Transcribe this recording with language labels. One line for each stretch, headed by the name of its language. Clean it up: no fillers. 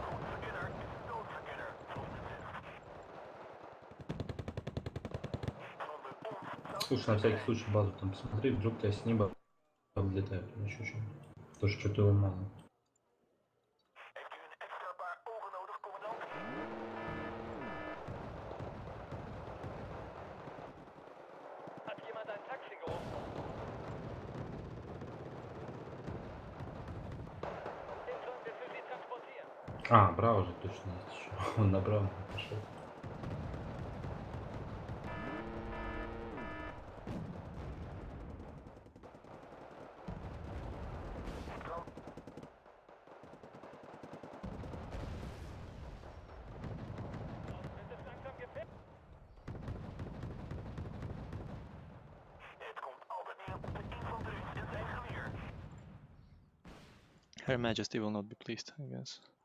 Dutch: Verkenner is een noodverkenner, zoals men zegt. Zonder ons zou
Russian: Слушай, на всякий случай базу там посмотри, вдруг у тебя с неба взлетает или еще что-нибудь. Потому что что-то его мало.
Dutch: Heeft u een extra paar ogen nodig, commandant?
German: Hat jemand ein Taxi gerufen? Den sollen wir für Sie transportieren.
Russian: А, Браво же точно есть еще. Он на Браво пошел.
German: Es ist langsam gefährlich.
Dutch: Het komt altijd neer op de infanterist en zijn geweer.
English: Her Majesty will not be pleased, I guess.